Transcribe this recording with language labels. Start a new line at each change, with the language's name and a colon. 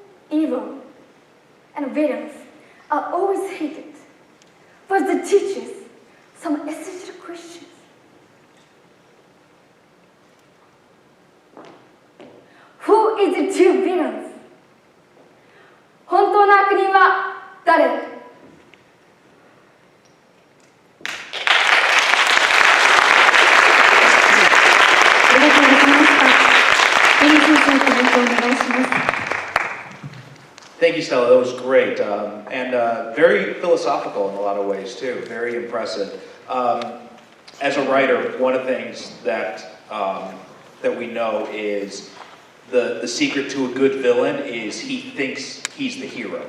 English: Evil and violence are always hated, but it teaches some essential questions. Who is the true villains?
Japanese: 本当の悪人は誰? ありがとうございました。エリ先生、コメントお願いします。
English: Thank you, Stella. That was great, and very philosophical in a lot of ways too. Very impressive. As a writer, one of the things that we know is the secret to a good villain is he thinks he's the hero.